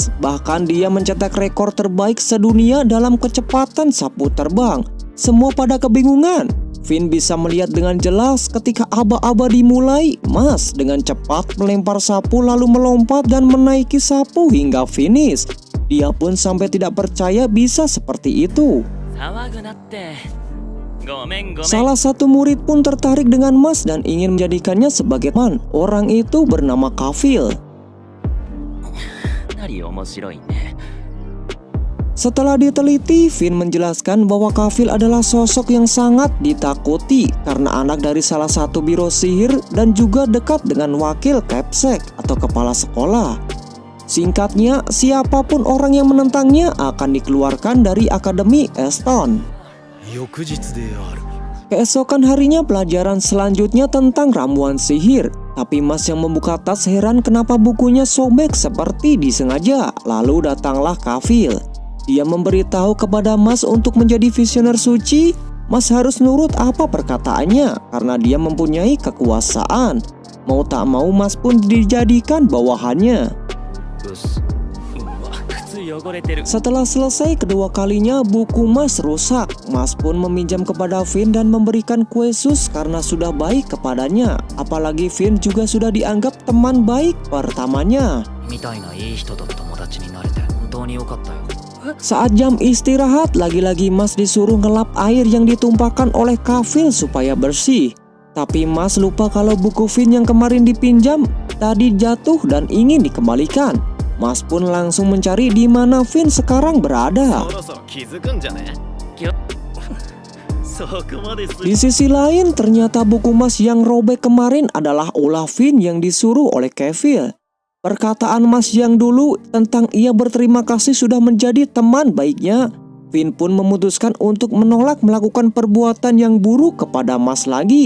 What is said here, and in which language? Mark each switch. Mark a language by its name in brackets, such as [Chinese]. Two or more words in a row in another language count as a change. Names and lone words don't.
[Indonesian] Bahkan dia mencetak rekor terbaik sedunia dalam kecepatan sapu terbang. Semua pada kebingungan. Finn bisa melihat dengan jelas ketika aba-aba dimulai. Mas dengan cepat melempar sapu lalu melompat dan menaiki sapu hingga finish. Dia pun sampai tidak percaya bisa seperti itu. [Japanese] 騒ぐなって。ごめんごめん。 [Indonesian] Salah satu murid pun tertarik dengan Mas dan ingin menjadikannya sebagai teman. Orang itu bernama Kafil. [Japanese] かなり面白いね。 [Indonesian] Setelah diteliti, Finn menjelaskan bahwa Kafil adalah sosok yang sangat ditakuti karena anak dari salah satu biro sihir dan juga dekat dengan wakil Capsek atau kepala sekolah. Singkatnya, siapapun orang yang menentangnya akan dikeluarkan dari Akademi Eston. [Japanese] 翌日である。 [Indonesian] Keesokan harinya pelajaran selanjutnya tentang ramuan sihir. Tapi Mas yang membuka tas heran kenapa bukunya sobek seperti disengaja. Lalu datanglah Kafil. Dia memberitahu kepada Mas untuk menjadi visioner suci. Mas harus nurut apa perkataannya karena dia mempunyai kekuasaan. Mau tak mau Mas pun dijadikan bawahannya. [Japanese] うっす。うわ、靴汚れてる。 [Indonesian] Setelah selesai kedua kalinya buku Mas rusak. Mas pun meminjam kepada Finn dan memberikan kue sus karena sudah baik kepadanya. Apalagi Finn juga sudah dianggap teman baik pertamanya. [Japanese] みたいないい人と友達になれて本当に良かったよ。 [Indonesian] Saat jam istirahat, lagi-lagi Mas disuruh ngelap air yang ditumpahkan oleh Kafil supaya bersih. Tapi Mas lupa kalau buku Finn yang kemarin dipinjam tadi jatuh dan ingin dikembalikan. Mas pun langsung mencari di mana Finn sekarang berada. [Japanese] そろそろ気づくんじゃね？そこまです。 [Indonesian] Di sisi lain, ternyata buku Mas yang robek kemarin adalah ulah Finn yang disuruh oleh Kafil. Perkataan Mas yang dulu tentang ia berterima kasih sudah menjadi teman baiknya. Finn pun memutuskan untuk menolak melakukan perbuatan yang buruk kepada Mas lagi.